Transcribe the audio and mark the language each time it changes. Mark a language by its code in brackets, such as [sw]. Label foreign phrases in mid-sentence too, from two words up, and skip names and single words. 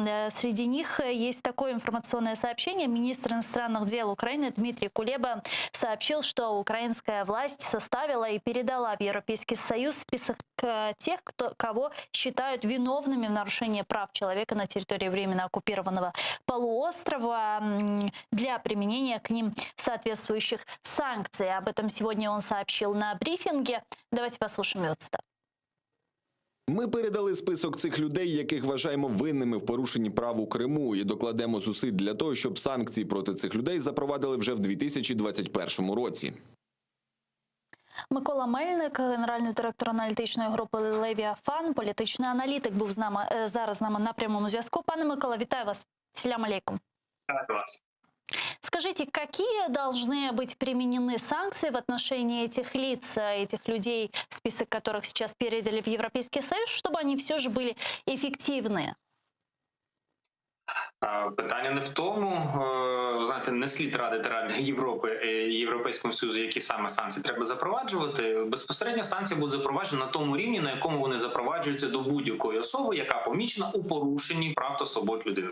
[ru] Среди них есть такое информационное сообщение. Министр иностранных дел Украины Дмитрий Кулеба сообщил, что украинская власть составила и передала в Европейский Союз список тех, кого считают виновными в нарушении прав человека на территории временно оккупированного полуострова для применения к ним соответствующих санкций. Об этом сегодня он сообщил на брифинге. Давайте послушаем его цитату. [uk] Ми передали список цих людей, яких вважаємо винними в порушенні прав у Криму, і докладемо зусиль для того, щоб санкції проти цих людей запровадили вже в 2021 році. Микола Мельник, генеральний директор аналітичної групи «Левіафан», політичний аналітик, був зараз з нами на прямому зв'язку. Пане Микола, вітаю вас. [crh] Селям алейкум. [uk] Вітаю вас. [ru] Скажите, какие должны быть применены санкции в отношении этих лиц, этих людей, список которых сейчас передали в Европейский Союз, чтобы они все же были эффективны? [uk] Питання не в тому, знаєте, не слід радити Раді Європи і Європейському Союзу, які саме санкції треба запроваджувати. Безпосередньо санкції будуть запроваджені на тому рівні, на якому вони запроваджуються до будь-якої особи, яка помічена у порушенні прав та свобод людини.